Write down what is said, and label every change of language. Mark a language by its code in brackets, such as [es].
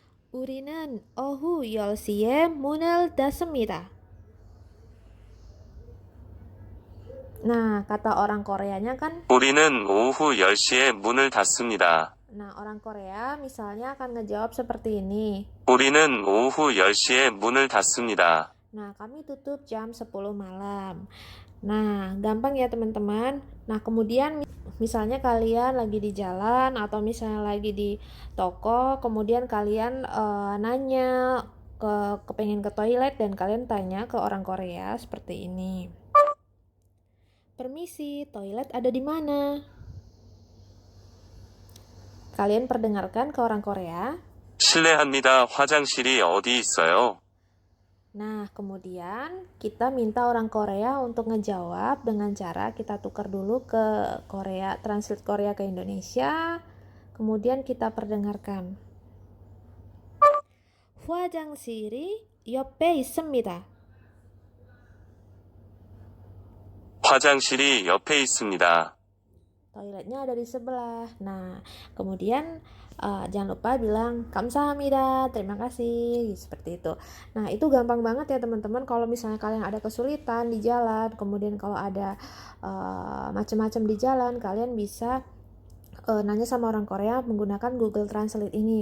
[ko] 우리는 오후 10시에 문을 닫습니다. [id] Nah, kata orang Koreanya kan, [ko] 우리는 오후 10시에 문을 닫습니다. [id] nah orang Korea misalnya akan ngejawab seperti ini. [ko] 우리는 오후 10시에 문을 닫습니다. [id] Nah, kami tutup jam 10 malam. Nah, gampang ya teman-teman. Nah, kemudian misalnya kalian lagi di jalan atau misalnya lagi di toko, kemudian kalian nanya kepengen ke toilet dan kalian tanya ke orang Korea seperti ini. Permisi, toilet ada di mana? Kalian perdengarkan ke orang Korea. [ko] 실례합니다. 화장실이 어디 있어요? [id] Nah, kemudian kita minta orang Korea untuk ngejawab dengan cara kita tukar dulu ke Korea, translate Korea ke Indonesia. Kemudian kita perdengarkan. [ko] 화장실이 옆에 있습니다. 화장실이 옆에 있습니다. [id] Toiletnya ada di sebelah. Nah, kemudian jangan lupa bilang 감사합니다, terima kasih, seperti itu. Nah, itu gampang banget ya teman-teman. Kalau misalnya kalian ada kesulitan di jalan, kemudian kalau ada macam-macam di jalan, kalian bisa nanya sama orang Korea menggunakan Google Translate ini.